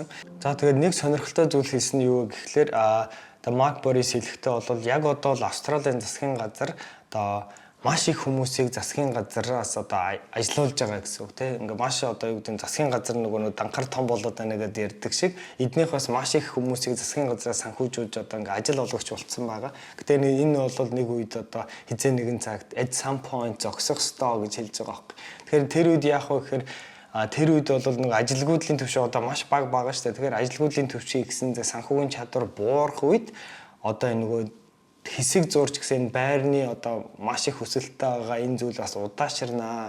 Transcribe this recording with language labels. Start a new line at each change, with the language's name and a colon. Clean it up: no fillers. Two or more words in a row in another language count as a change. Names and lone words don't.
Mongolian: За тэгээд нэг сонирхолтой зүйл хийсэн нь юу гэхлээр Марк Борис хэлэхдээ бол яг одоо л Австралийн засгийн газар одоо маш их хүмүүсийг засгийн газараас одоо ажилуулж байгаа гэсэн үг тийм. Ингээ маш одоо юу гэдэг нь засгийн газар нөгөө данхар том болоод байна гэдэг ярьдаг шиг эднийх бас маш их хүмүүсийг засгийн газараас санхүүжүүлж одоо ингээ ажил олгогч болцсон байгаа. Гэтэ энэ бол нэг үед одоо хизээ нэгэн цагт
English: at some point
Mongolian: зогсох ёстой гэж хэлж байгаа байхгүй. Тэгэхээр тэр үед яах вэ гэхээр тэр үед бол нэг ажилгүйдлийн төвшин одоо маш бага шүү дээ. Тэгэхээр ажилгүйдлийн төвшин гэсэн санхүүгийн чадвар буурах үед одоо энэ нөгөө хэсэг зурж гэсэн байрны одоо маш их хүсэлттэй байгаа энэ зүйл бас удаашрнаа.